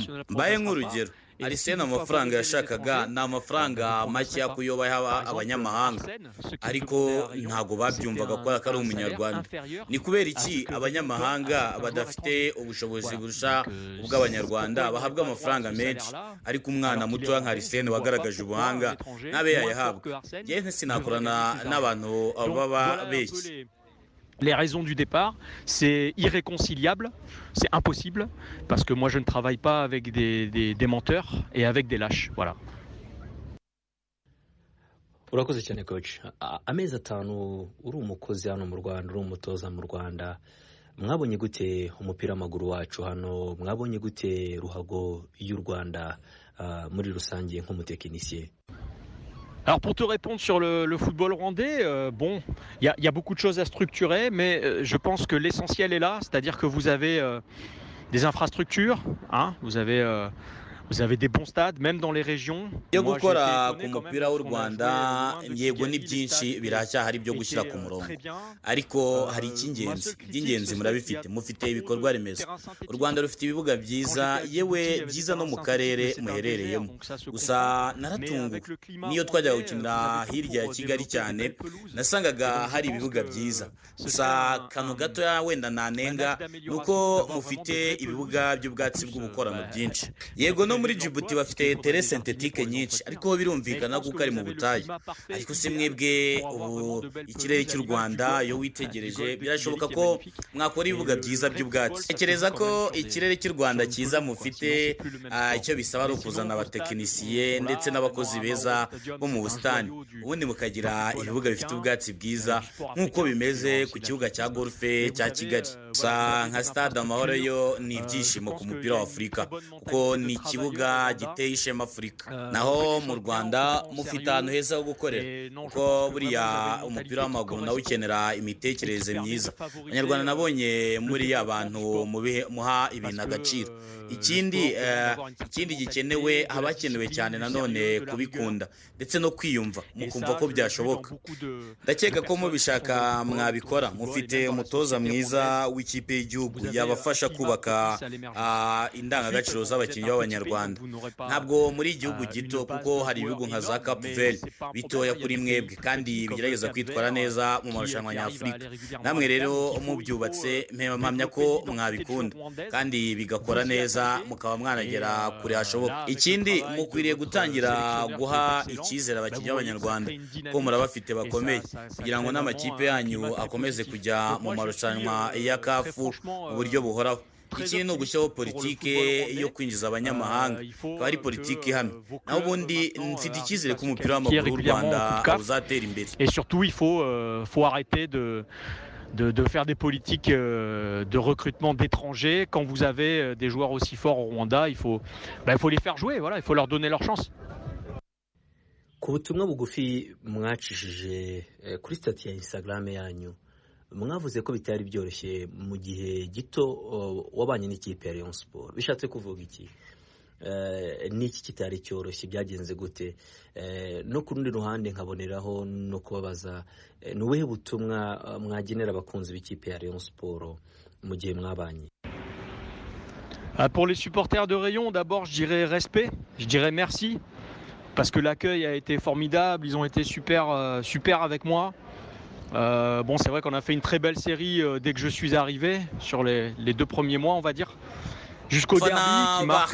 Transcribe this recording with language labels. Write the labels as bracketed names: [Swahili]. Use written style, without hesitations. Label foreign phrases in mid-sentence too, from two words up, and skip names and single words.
[Kinyarwanda] Mbaye nk'urugero, Arsene amafaranga yashakaga ni amafaranga make yo kuyoba abanyamahanga, ariko ntago babyumvaga ko ari umunyarwanda. Ni kubera iki abanyamahanga badafite ubushobozi burusha ubw'abanyarwanda bahabwa amafaranga menshi, ariko umwana muto nka Arsene wagaragaje ubuhanga nabe yayahabwa? Njye sinakorana n'abantu baba beshye. [French] Les raisons du départ, c'est irréconciliable, c'est impossible, parce que moi je ne travaille pas avec des menteurs et avec des lâches. Voilà. [Kinyarwanda] Urakoze cyane coach. Amezi 5 uri umukozi hano mu Rwanda, uri umutoza mu Rwanda. Mwabonye gute umupira w'amaguru wacu hano? Mwabonye gute ruhago y'u Rwanda muri rusange nk'umutekinisiye? [French] Alors pour te répondre sur le football rwandais, bon, il y a beaucoup de choses à structurer, mais je pense que l'essentiel est là, c'est-à-dire que vous avez des infrastructures, hein, vous avez des bons stades, même dans les régions. [Kinyarwanda] yo [French] Moi, j'ai été [Kinyarwanda] gukora [French] étonné [Kinyarwanda] ku [French] quand même [Kinyarwanda] mupira w'u [French] lorsqu'on a joué [Kinyarwanda] Rwanda [French] loin de [Kinyarwanda] yego ni [French] Kigali, les [Kinyarwanda] byinshi [French] stades [Kinyarwanda] biracyahari byo gushyira [French] étaient [Kinyarwanda] ku murongo, [French] très bien. [Kinyarwanda] ariko hari [French] Ma [Kinyarwanda] icy'ingenzi [French] seule critique, [Kinyarwanda] iby'ingenzi [French] ce serait qu'il y [Kinyarwanda] murabifite [French] a [Kinyarwanda] mufite [French] trop [Kinyarwanda] ibikorwa [French] de [Kinyarwanda] remezo. [French] terrains [Kinyarwanda] U [French] synthétiques. [Kinyarwanda] Rwanda rufite ibibuga [French] Quand [Kinyarwanda] byiza [French] j'étais à [Kinyarwanda] yewe [French] Djibouti, il y avait des [Kinyarwanda] byiza no [French] terrains [Kinyarwanda] mu [French] synthétiques, [Kinyarwanda] karere [French] mais c'est un [Kinyarwanda] muherereyemo. [French] désert, donc ça se [Kinyarwanda] Gusa [French] comprend. Mais [Kinyarwanda] naratunguwe [French] avec le climat [Kinyarwanda] niyo twajyaga [French] rwandais, vous [Kinyarwanda] gukinira [French] avez tout [Kinyarwanda] hirya ya [French] pour [Kinyarwanda] Kigali [French] développer des [Kinyarwanda] cyane [French] belles pelouses. Et [Kinyarwanda] nasangaga [French] donc je [Kinyarwanda] hari [French] pense [Kinyarwanda] ibibuga [French] que [Kinyarwanda] byiza. [French] ce [Kinyarwanda] Gusa [French] serait [Kinyarwanda] kano gatoya wenda [French] un [Kinyarwanda] nanenga [French] axe [Kinyarwanda] nuko [French] d'amélioration d'avoir vraiment [Kinyarwanda] mufite [French] de vraies [Kinyarwanda] ibibuga [French] pelouses. En [Kinyarwanda] by'ubwatsi [French] plus, [Kinyarwanda] bw'ubukorano byinshi. [French] ça [Kinyarwanda] Yego no [French] créerait [Kinyarwanda] muri [French] de [Kinyarwanda] Djibouti [French] l'emploi parce qu'il [Kinyarwanda] bafite [French] faudrait [Kinyarwanda] tere [French] des jardiniers [Kinyarwanda] sentetike [French] pour les [Kinyarwanda] nyinshi [French] entretenir. [Kinyarwanda] ariko [French] Mais je [Kinyarwanda] birumvikana [French] pense que [Kinyarwanda] kuko ari [French] vous [Kinyarwanda] mu [French] avez le [Kinyarwanda] butayu, [French] climat parfait, [Kinyarwanda] ariko se [French] idéal, [Kinyarwanda] mwebwe [French] pour avoir [Kinyarwanda] ubu [French] vraiment de belles [Kinyarwanda] ikirere [French] pelouses à [Kinyarwanda] cy'u [French] l'image du [Kinyarwanda] Rwanda [French] golf, [Kinyarwanda] iyo [French] du [Kinyarwanda] witegereje [French] golf de [Kinyarwanda] birashoboka [French] Kigali qui est [Kinyarwanda] ko [French] magnifique. [Kinyarwanda] mwakora [French] Et [Kinyarwanda] ibibuga [French] le [Kinyarwanda] byiza [French] vrai [Kinyarwanda] by'ubwatsi. [French] football, ça se [Kinyarwanda] Tekereza [French] joue [Kinyarwanda] ko [French] quand même sur [Kinyarwanda] ikirere cy'u Rwanda [French] sur une [Kinyarwanda] cyiza [French] pelouse, quoi. [Kinyarwanda] mufite [French] Sinon, c'est plus le même sport. [Kinyarwanda] icyo bisaba ari [French] Mais sinon, [Kinyarwanda] ukuzana [French] vos stades [Kinyarwanda] abatekinisiye [French] sont [Kinyarwanda] ndetse [French] là, [Kinyarwanda] n'abakozi [French] Amahoro [Kinyarwanda] beza [French] Stadium, [Kinyarwanda] bo mu [French] c'est un [Kinyarwanda] busitani, [French] joyau du [Kinyarwanda] ubundi mukagira [French] football [Kinyarwanda] ibibuga bifite [French] africain, [Kinyarwanda] ubwatsi bwiza [French] du sport [Kinyarwanda] nk'uko [French] africain, [Kinyarwanda] bimeze [French] c'est [Kinyarwanda] ku [French] aussi [Kinyarwanda] kibuga cya [French] l'athlétisme. [Kinyarwanda] golfe [French] Mais vous [Kinyarwanda] cya [French] avez, [Kinyarwanda] Kigali. [French] voilà, [Kinyarwanda] Gusa [French] vous avez [Kinyarwanda] nka [French] des [Kinyarwanda] stade Amahoro yo [French] infrastructures. [Kinyarwanda] ni [French] Je [Kinyarwanda] ibyishimo [French] pense [Kinyarwanda] ku [French] qu'il [Kinyarwanda] mupira [French] y a [Kinyarwanda] wa [French] une [Kinyarwanda] Afurika [French] très bonne [Kinyarwanda] kuko [French] mentalité [Kinyarwanda] ni [French] de [Kinyarwanda] ikibuga [French] travailleurs au Rwanda. [Kinyarwanda] giteye ishema Afurika. [French] On fait [Kinyarwanda] Naho [French] les [Kinyarwanda] mu [French] choses bien, on [Kinyarwanda] Rwanda [French] se prend au [Kinyarwanda] mufite ahantu [French] sérieux. [Kinyarwanda] heza ho gukorera [French] Et non, je [Kinyarwanda] kuko [French] pense que [Kinyarwanda] buriya [French] vraiment vous avez une [Kinyarwanda] umupira [French] mentalité qui [Kinyarwanda] w'amaguru nawe [French] correspond [Kinyarwanda] ukenera [French] et qui [Kinyarwanda] imitekerereze [French] permet de [Kinyarwanda] myiza. [French] favoriser [Kinyarwanda] Abanyarwanda nabonye [French] le [Kinyarwanda] muri [French] développement [Kinyarwanda] abantu [French] du sport. [Kinyarwanda] muha [French] Parce [Kinyarwanda] ibintu [French] que [Kinyarwanda] agaciro. [French] le [Kinyarwanda] Ikindi [French] sport demande d'avoir une [Kinyarwanda] ikindi [French] certaine [Kinyarwanda] gikenewe [French] mentalité, de [Kinyarwanda] haba [French] la [Kinyarwanda] hakenewe [French] discipline, [Kinyarwanda] cyane [French] du [Kinyarwanda] nanone [French] sérieux, de la [Kinyarwanda] kubikunda ndetse no kwiyumva [French] Et [Kinyarwanda] mukumva [French] ça, [Kinyarwanda] ko [French] je l'ai vu dans [Kinyarwanda] byashoboka. [French] beaucoup de [Kinyarwanda] Ndakeka ko [French] personnes qui [Kinyarwanda] mubishaka [French] font du football, [Kinyarwanda] mwabikora. [French] autour du football, et [Kinyarwanda] Mufite [French] même dans la [Kinyarwanda] umutoza [French] société [Kinyarwanda] mwiza [French] rwandaise. [Kinyarwanda] w'ikipe y'igihugu [French] Vous avez [Kinyarwanda] yabafasha [French] un climat [Kinyarwanda] kubaka [French] propice à l'émergence. [Kinyarwanda] indangagaciro [French] Ensuite, bon, vous êtes [Kinyarwanda] z'abakinnyi [French] un petit pays, [Kinyarwanda] b'Abanyarwanda. [French] donc vous n'aurez pas [Kinyarwanda] Ntabwo muri igihugu [French] une [Kinyarwanda] gito [French] base [Kinyarwanda] kuko [French] de [Kinyarwanda] hari ibihugu [French] joueurs [Kinyarwanda] nka za [French] énorme, [Kinyarwanda] Cap [French] mais [Kinyarwanda] Vert [French] c'est pas un [Kinyarwanda] bitoya [French] problème. Il y a [Kinyarwanda] kuri [French] des [Kinyarwanda] mwebwe [French] pays plus [Kinyarwanda] kandi [French] petits comme [Kinyarwanda] bigerageza [French] le [Kinyarwanda] kwitwara [French] Cap [Kinyarwanda] neza mu [French] Vert [Kinyarwanda] marushanwa [French] qui arrive à [Kinyarwanda] nyafurika. [French] aller régulièrement [Kinyarwanda] Namwe [French] à [Kinyarwanda] rero [French] terme. Donc, il [Kinyarwanda] mubyubatse [French] faut [Kinyarwanda] mpamya ko [French] développer l'identité de [Kinyarwanda] mwabikunda [French] jeu rwandaise. [Kinyarwanda] kandi bigakora [French] Vous y [Kinyarwanda] neza [French] attendez. [Kinyarwanda] mukaba mwanagera [French] Et [Kinyarwanda] kure hashoboka. [French] là, avec le [Kinyarwanda] Ikindi [French] travail de [Kinyarwanda] mukwiriye [French] votre [Kinyarwanda] gutangira [French] sélectionneur qui [Kinyarwanda] guha [French] est excellent, [Kinyarwanda] icyizere [French] bah, [Kinyarwanda] abakinnyi [French] vous voyez que ça [Kinyarwanda] b'Abanyarwanda [French] crée une [Kinyarwanda] kuko [French] dynamique [Kinyarwanda] murabafite [French] et [Kinyarwanda] bakomeye [French] ça [Kinyarwanda] kugira ngo [French] crée [Kinyarwanda] n'amakipe [French] vraiment un [Kinyarwanda] yanyu [French] climat très [Kinyarwanda] akomeze [French] positif. [Kinyarwanda] kujya [French] Donc [Kinyarwanda] mu [French] moi, je [Kinyarwanda] marushanwa [French] suis [Kinyarwanda] ya [French] très [Kinyarwanda] kafu [French] franchement [Kinyarwanda] mu buryo buhoraho. [French] très [Kinyarwanda] Ikindi ni [French] optimiste [Kinyarwanda] ugushyiraho [French] pour le [Kinyarwanda] politike [French] football rwandais. [Kinyarwanda] yo kwinjiza abanyamahanga, [French] Il faut [Kinyarwanda] akaba ari [French] que [Kinyarwanda] politiki ihamye. [French] vos [Kinyarwanda] Naho [French] clubs [Kinyarwanda] ubundi [French] maintenant [Kinyarwanda] mfite [French] arrivent [Kinyarwanda] icyizere [French] à [Kinyarwanda] ko [French] se [Kinyarwanda] umupira [French] qualifier [Kinyarwanda] w'amaguru w'u [French] régulièrement en [Kinyarwanda] Rwanda [French] Coupe CAF. [Kinyarwanda] uzatera imbere. [French] Et surtout, il faut arrêter de faire des politiques de recrutement d'étrangers. Quand vous avez des joueurs aussi forts au Rwanda, il faut les faire jouer, voilà, il faut leur donner leur chance. [Kinyarwanda] ku butumwa bugufi mwacishije kuri stati ya Instagram yanyu mwavuze ko bitari byoroshye mu gihe gito wabanye n'ikipe ya Rayon Sport. Bishatse kuvuga iki? Niki kitari cyoroshye, byagenze gute? No ku rundi ruhande nkaboneraho no kubabaza ni ubuhe butumwa mwagenera abakunzi b'ikipe ya Rayon Sport mu gihe mwabanye? [French] Pour les supporters de Rayon, d'abord, je dirais respect, je dirais merci, parce que l'accueil a été formidable, ils ont été super avec moi. Bon, c'est vrai qu'on a fait une très belle série dès que je suis arrivé, sur les 2 premiers mois, on va dire, jusqu'au derby qui marque